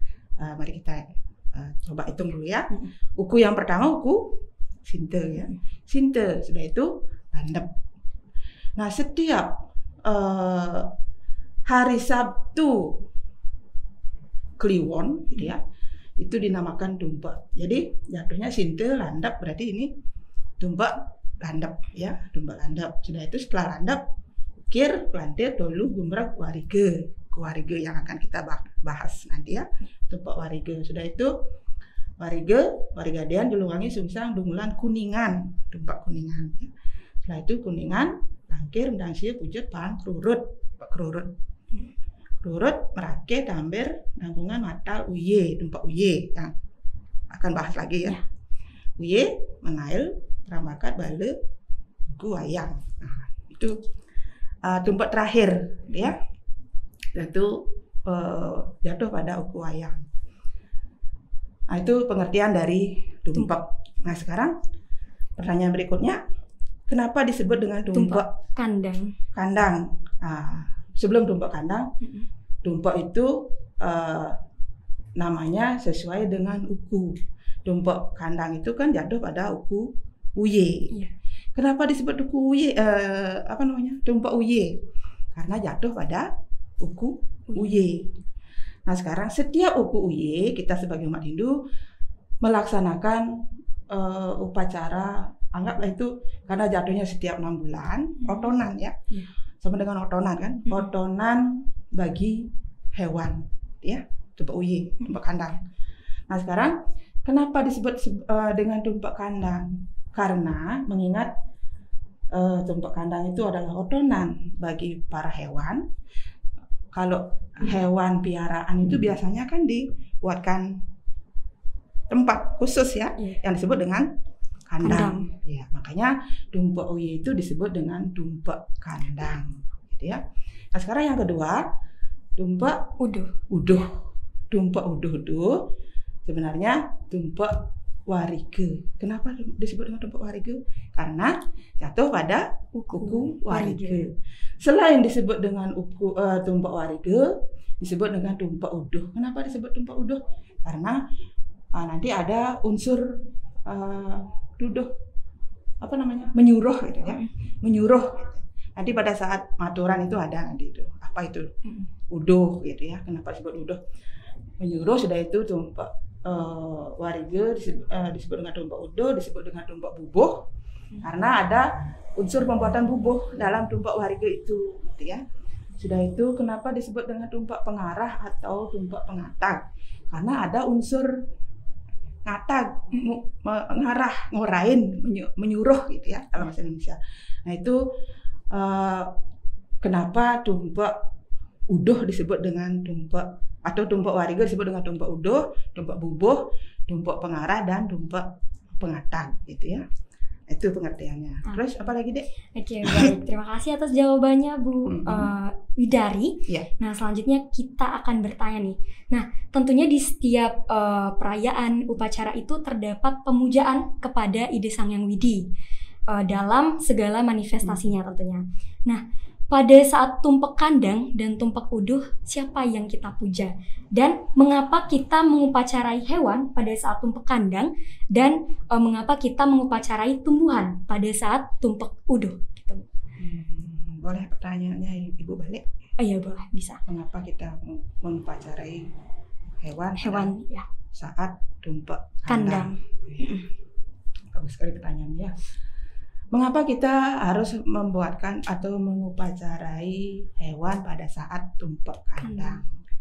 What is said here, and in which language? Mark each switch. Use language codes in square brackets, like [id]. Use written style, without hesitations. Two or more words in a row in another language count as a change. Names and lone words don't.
[id] Mari kita coba hitung dulu ya. Uku yang pertama uku Sinte, ya. Sinte, sudah itu landep. Nah, setiap hari Sabtu Kliwon, gitu ya, itu dinamakan tumpek. Jadi jatuhnya Sinte landep, berarti ini tumpek landep, ya, tumpek landep. Sudah itu setelah landep, ukir, pelantir, tolu, gumrak, warige. Warige yang akan kita bahas nanti ya. Tumpek warige. Sudah itu warigadian, julungangi, sungsang, dungulan, kuningan, tumpek kuningan. Setelah itu kuningan, langkir, mendangsia, pujut, pang, kerurut. Kerurut, merake, tamber, nangkungan, matal, uye, tumpek uye yang akan bahas lagi ya. Uye, mengail, ramakat, bale, guayang. Nah, itu tumpek terakhir, ya. Itu jatuh pada uku wayang. Nah, itu pengertian dari tumpek. Nah, sekarang pertanyaan berikutnya, kenapa disebut dengan tumpek kandang? Kandang. Sebelum tumpek kandang, tumpek itu namanya sesuai dengan uku. Tumpek kandang itu kan jatuh pada uku uye. Iya. Kenapa disebut uku uye? Tumpek uye? Karena jatuh pada uku uye. Nah sekarang setiap uku uye kita sebagai umat Hindu melaksanakan upacara, anggaplah itu karena jatuhnya setiap 6 bulan, otonan ya, sama dengan otonan kan, otonan bagi hewan, ya, tumpek uye, tumpek kandang. Nah sekarang kenapa disebut dengan tumpek kandang? Karena mengingat tumpek kandang itu adalah otonan bagi para hewan. Kalau hewan piaraan itu biasanya kan dibuatkan tempat khusus ya, yang disebut dengan kandang. Ya, makanya tumpek uye itu disebut dengan tumpek kandang, gitu ya. Nah sekarang yang kedua, tumpek uduh. Tumpek uduh sebenarnya tumpek warige. Kenapa disebut dengan tumpek warige? Karena jatuh pada uku warige. Selain disebut dengan tumpek warige, disebut dengan tumpek uduh. Kenapa disebut tumpek uduh? Karena nanti ada unsur menyuruh gitu ya, menyuruh. Nanti pada saat maturan itu ada nanti itu apa itu uduh gitu ya. Kenapa disebut uduh? Menyuruh. Sudah itu tumpek warige disebut dengan tumpek uduh, disebut dengan tumpek bubuh karena ada unsur pembuatan bubuh dalam tumpek warige itu, gitu ya. Sudah itu kenapa disebut dengan tumpek pengarah atau tumpek pengatag? Karena ada unsur ngatag, mengarah, ngorain, menyuruh gitu ya dalam bahasa Indonesia. Nah itu kenapa tumpek uduh disebut dengan tumpek, atau tumpek warige disebut dengan tumpek uduh, tumpek bubuh, tumpek pengarah, dan tumpek pengatag gitu ya. Itu pengertiannya. Terus apa lagi, Dek? Oke, baik. Terima kasih atas jawabannya, Bu Widari. Yeah. Nah, selanjutnya kita akan bertanya nih. Nah, tentunya di setiap perayaan upacara itu terdapat pemujaan kepada Ide Sang Hyang Widi dalam segala manifestasinya tentunya. Nah, pada saat tumpek kandang dan tumpek uduh, siapa yang kita puja? Dan mengapa kita mengupacarai hewan pada saat tumpek kandang? Dan mengapa kita mengupacarai tumbuhan pada saat tumpek uduh? Gitu. Boleh pertanyaannya Ibu balik? Oh iya boleh, bisa. Mengapa kita mengupacarai hewan ya, saat tumpek kandang? Bagus sekali pertanyaannya ya. Mengapa kita harus membuatkan atau mengupacarai hewan pada saat tumpek kandang?